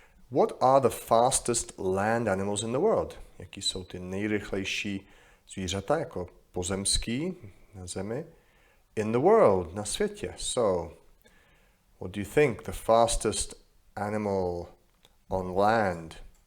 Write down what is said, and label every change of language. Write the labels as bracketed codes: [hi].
[en] What are the fastest land animals in the world? [cs] Jaký jsou ty nejrychlejší zvířata jako pozemský na zemi [en] in the world, [cs] na světě? [en] So, what do you think the fastest animal on land?